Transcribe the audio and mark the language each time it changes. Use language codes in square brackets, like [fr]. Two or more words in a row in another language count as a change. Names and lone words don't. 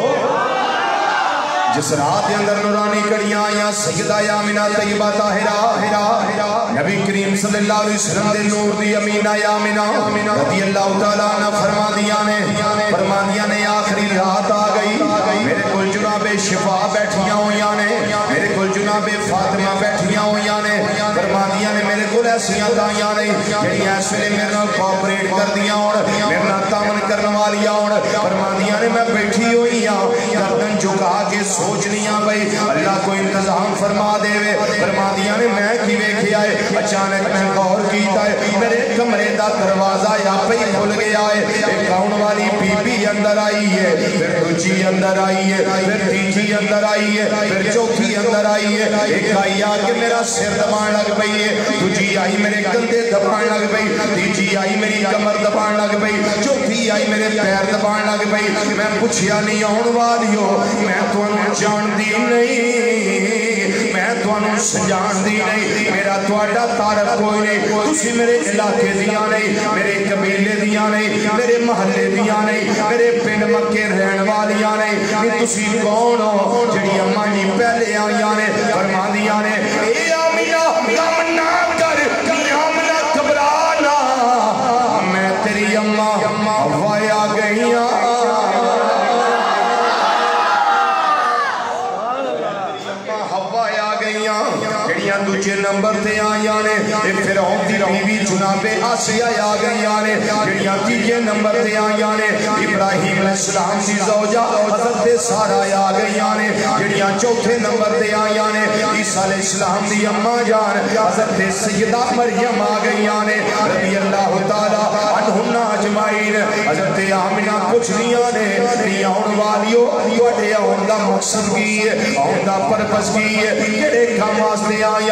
[pa] جس رات کے اندر نورانی کڑیاں آیا سیدہ آمینہ طیبہ طاہرہ نبی کریم [ar] صلی اللہ علیہ وسلم [pa] دے نور دی امینہ آمینہ [ar] رضی اللہ تعالیٰ عنہ [pa] فرما دیا نے آخری رات آ گئی. میرے کل جناب شفا بیٹھیاں ہویاں نے، میرے کل جناب فاطمہ بیٹھیاں ہویاں نے. فرما دیا نے میرے کل ایسیاں دائیاں نے جڑی اس ویلے میرے نال کوآپریٹ کر دیاں اور میرے نال تعاون کرن والیاں اور فرما دیا نے میں بیٹھی ہوئی ہاں گردن جھکا کے سوچنیاں بھئی اللہ کو انتظام فرما دے وے. فرما دیا نے میں کی ویکھیا ہے اچانک میں غور کیتا ہے میرے کمرے دا دروازہ یا پہ ہی کھل گیا ہے. ایک آن والی بی بی اندر آئی ہے، پھر دوجی اندر آئی ہے، پھر تیجی اندر آئی ہے، پھر چوتھی اندر آئی ہے. ایک آئی آ کے میرا سر دبان لگ پئی ہے، دوجی آئی میرے کندھے دبان لگ پئی، تیجی آئی میری کمر دبان لگ پئی، چوتھی آئی میرے پیر دبان لگ پئی. میں پوچھیا نہیں آن والیو میں تانوں جان دی نہیں، میں تانوں سجان دی نہیں، میرا تواڈا تعارف کوئی نہیں. تسی میرے علاقے دیاں نہیں، میرے قبیلے دیاں نہیں، میرے محلے دیاں نہیں، میرے پنڈ مکے رہن والیاں نہیں. تسی کون ہو جڑی اماں جی پہلے آئیاں نے. فرما دیاں نے اے آمینہ غم نہ کر غم نہ گھبرانا میں تیری اماں حوا آ گئیاں. دوجے نمبر تے آئیاں نے فرعون دی بیوی جناب آسیہ آ گئیاں نے. جڑیاں تیجے نمبر تے آئیاں نے ابراہیم [ar] علیہ السلام [pa] دی زوجہ حضرت سارہ آ گئیاں نے. جڑیاں چوتھے نمبر تے آئیاں نے عیسیٰ [ar] علیہ السلام [pa] دی اماں جان حضرت سیدہ مریم آ گئیاں نے [ar] رضی اللہ تعالیٰ عنہن اجمعین. [pa] حضرت آمنہ کچھ دیاں نے نہیں آن والیو توڑے آن دا مقصد کی ہے، آن دا پرپس کی ہے، کڑے کام واسطے آیا.